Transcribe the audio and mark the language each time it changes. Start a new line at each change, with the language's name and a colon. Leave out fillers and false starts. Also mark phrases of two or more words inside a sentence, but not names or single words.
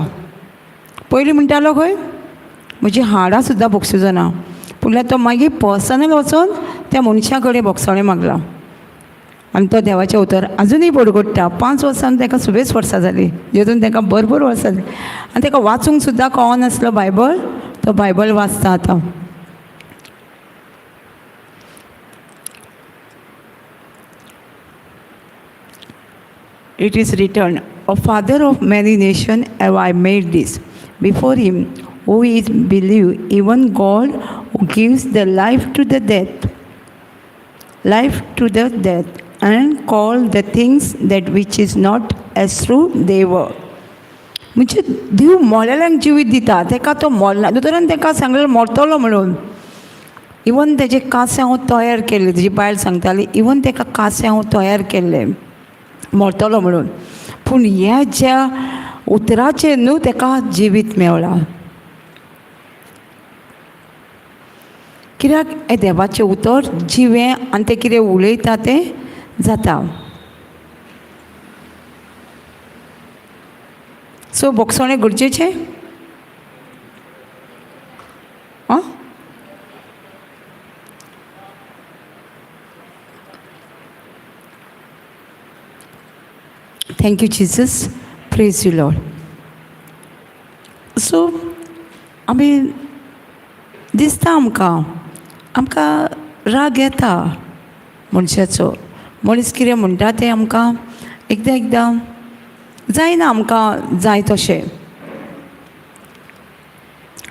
Konkani: पयलीं म्हणटालो खंय म्हजी हाडां सुद्दां बक्षुचो ना पूण तो मागीर पर्सनल वचोन त्या मनशा कडेन बोगसोणें मागलां. आनी तो देवाचें उतर आजुनूय पडगडटा. 5 वर्सां ताका 26 वर्सां जालीं जेतून ताका भरपूर वर्सां जालीं आनी ताका वाचूंक सुद्दां कळनासलो बायबल. तो बायबल वाचता आतां.
English: It is written, a father of many nations have I made this before him who is believed, even God who gives the life to the death, and call the things that which is not as though they were.
Konkani: म्हणजे देव मोलेल्यांक जिवीत दिता ताका तो मोरना. दोतोरान ताका सांगलें मरतलो म्हणून. इवन तेजे कांसे हांव तयार केले. तेजी बायल सांगताली इवन ताका कांसे हांव तयार केल्ले मरतलो म्हणून पूण ह्या ज्या उतराचेर न्हू ताका जिवीत मेवलां. कित्याक हें देवाचें उतर जिवें आनी तें कितें उलयता तें जाता. सो बोगसोणें गरजेचें.
English: aan thank you Jesus. praise you Lord.
Konkani: सो आमी दिसता आमकां राग येता मनशाचो. मनीस कितें म्हणटा तें आमकां एकदां जायना आमकां जाय तशें.